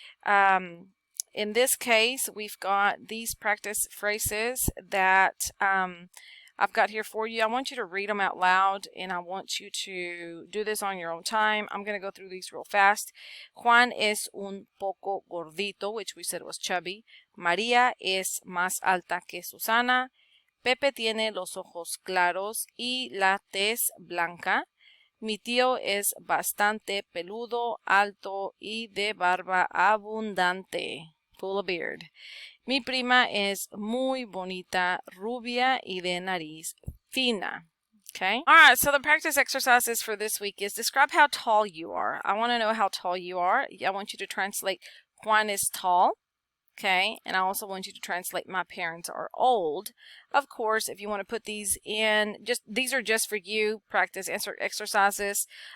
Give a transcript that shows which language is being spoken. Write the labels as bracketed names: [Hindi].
[English] In this case, we've got these practice phrases that I've got here for you. I want you to read them out loud, and I want you to do this on your own time. I'm going to go through these real fast. [Spanish] Juan es un poco gordito, [English] which we said was chubby. [Spanish] María es más alta que Susana. Pepe tiene los ojos claros y la tez blanca. Mi tío es bastante peludo, alto y de barba abundante, [English] full of beard. [Spanish] Mi prima es muy bonita, rubia y de nariz fina. [English] Okay. All right. So the practice exercises for this week is describe how tall you are. I want to know how tall you are. I want you to translate Juan is tall. Okay. And I also want you to translate my parents are old. Of course, if you want to put these in, these are just for you, practice exercises.